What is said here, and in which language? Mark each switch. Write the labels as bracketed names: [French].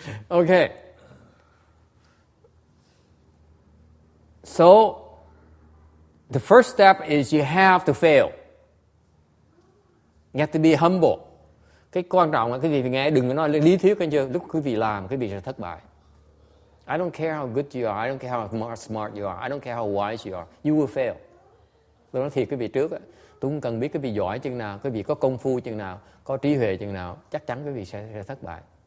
[English] Okay. So, the first step is you have to fail. You have to be humble. [Vietnamese] Cái quan trọng là quý vị nghe, đừng có nói lý thuyết, nghe chưa? Lúc quý vị làm, quý vị sẽ thất bại. [English] I don't care how good you are, I don't care how smart you are, I don't care how wise you are, you will fail. [Vietnamese] Tôi nói thiệt quý vị trước, tôi không cần biết quý vị giỏi chừng nào, quý vị có công phu chừng nào, có trí huệ chừng nào, chắc chắn quý vị sẽ thất bại.